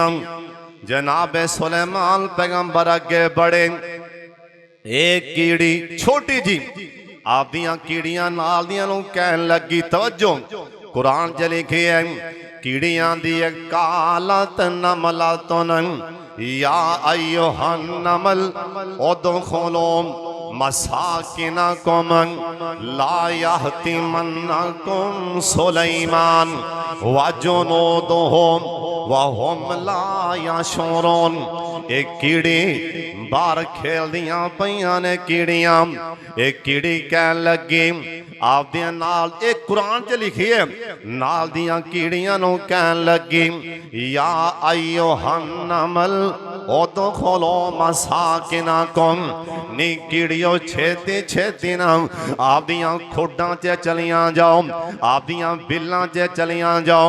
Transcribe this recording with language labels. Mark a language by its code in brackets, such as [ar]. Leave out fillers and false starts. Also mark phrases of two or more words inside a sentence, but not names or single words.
[pa] ਜਨਾਬ ਸੁਲੇਮਾਨ ਪੈਗ਼ੰਬਰ ਅੱਗੇ ਬੜੇ, ਏਕ ਕੀੜੀ ਛੋਟੀ ਜਿਹੀ ਆਪ ਦੀਆਂ ਕੀੜੀਆਂ ਨਾਲ ਦੀਆਂ ਨੂੰ ਕਹਿਣ ਲੱਗੀ, ਤਵੱਜੋ ਕੁਰਾਨ ਚ ਲਿਖੇ ਹੈ, ਕੀੜੀਆਂ ਦੀ [ar] قالت نملة يا أيها النمل ادخلوا مساكنكم لا يحطمنكم سليمان وجنوده وهم لا يشعرون. [pa] ਏਕ ਕੀੜੀ ਬਾਹਰ ਖੇਡ ਦੀਆਂ ਪਈਆਂ ਨੇ ਕੀੜੀਆਂ, ਏਕ ਕੀੜੀ ਕਹਿ ਲੱਗੀ ਆਪ ਦੀਆਂ ਨਾਲ, ਏਕ ਕੁਰਾਨ ਚ ਲਿਖੀ ਹੈ, ਨਾਲ ਦੀਆਂ ਕੀੜੀਆਂ ਨੂੰ ਕਹਿਣ ਲੱਗੀ [ar] يا أيها النمل ادخلوا مساكنكم, [pa] ਨੀ ਕੀੜੀਓ ਛੇਤੀ ਛੇਤੀ ਨਾ ਆਪ ਦੀਆਂ ਖੁੱਡਾਂ ਚ ਚਲੀਆਂ ਜਾਓ, ਆਪ ਦੀਆਂ ਬਿੱਲਾਂ ਚ ਚਲੀਆਂ ਜਾਓ।